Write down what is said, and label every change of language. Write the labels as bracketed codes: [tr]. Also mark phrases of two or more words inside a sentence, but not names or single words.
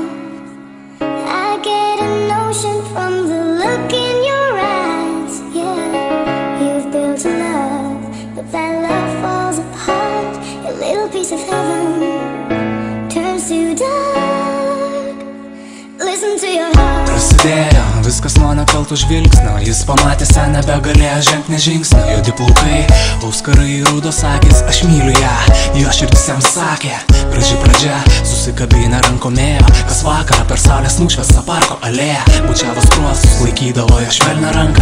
[en] I get a notion from the look in your eyes. Yeah, you've built a love, but that love falls apart. Your little piece of heaven turns to dark. Listen to your heart. [lt] Prasidėjo viskas nuo nekalto žvilgsnio. Jis pamatė ją, nebegalėjo žengti nė žingsnio. Juodi plaukai, auskarai, rudos akys. Aš myliu ją, jo širdis jam sakė. Graži pradžia, susikabinę rankomėjo. Kas vakarą per saulės nušviestą parko alėją bučiavo skruostus, laikydavo jo švelnią ranką.